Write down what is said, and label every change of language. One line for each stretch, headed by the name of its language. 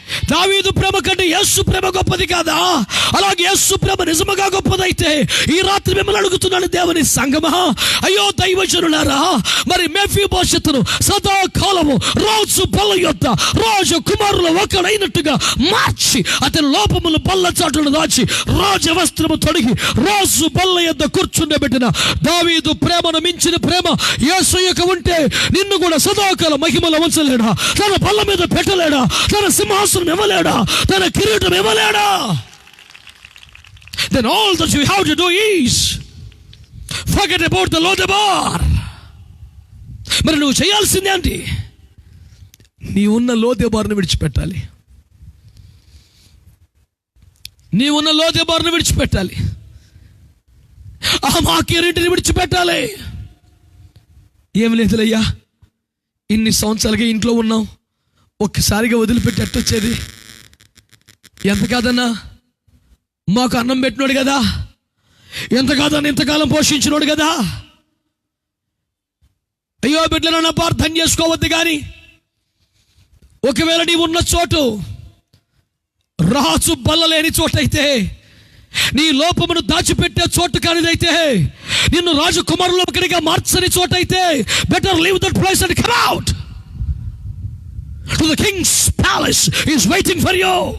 Telugu: దావీదు ప్రేమ కంటే యేసు ప్రేమ గొప్పది కాదా? అలాగే యేసు ప్రేమ నిజముగా గొప్పదైతే ఈ రాత్రి మిమ్మల్ని అడుగుతున్నాను దేవుని సంగమా, అయ్యో దైవజనులారా, మరి మెఫీబోషెతును సదాకాలము రాజు బల్ల యొద్ద రాజు కుమారులు ఒకడైనట్టుగా మార్చి అతని లోపములు బల్ల చాటును దాచి రాజవస్త్రము తొడిగి రాజు బల్ల యొద్ద కూర్చుండబెట్టిన దావీదు ప్రేమను మించిన ప్రేమ యేసయ్యకు ఉంటే నిన్ను కూడా సదాకాలం మహిమలో ఉంచలేడా? తన బల్ల మీద పెట్టలేడా? తన సింహాసనం ఇవ్వలేడా? తన కిరీటం ఇవ్వలేడా?
English: then all that you have to do is forget about the Lodebar.
Telugu: మరి నువ్వు చేయాల్సిందే ఏంటి? నీ ఉన్న లోదెబార్ను విడిచిపెట్టాలి. నీ ఉన్న లోదెబార్ను విడిచిపెట్టాలి. ఆ మాకీరింటిని విడిచిపెట్టాలి. ఏం లేదులయ్యా, ఇన్ని సంవత్సరాలుగా ఇంట్లో ఉన్నాం, ఒక్కసారిగా వదిలిపెట్టి ఎట్టొచ్చేది? ఎంత కాదన్నా, మాకు అన్నం పెట్టినోడు కదా, ఎంత కాదన్నా ఇంతకాలం పోషించినోడు కదా. అయ్యో బిడ్డలను అపార్థం చేసుకోవద్దు. కానీ ఒకవేళ నీవు ఉన్న చోటు రాజు బల్ల లేని చోటైతే, నీ లోపమును దాచిపెట్టే చోటు కానిదైతే, నిన్ను రాజకుమారులొకడిగా మార్చని చోటైతే,
English: Better leave that place and come out. To the king's palace is waiting for you.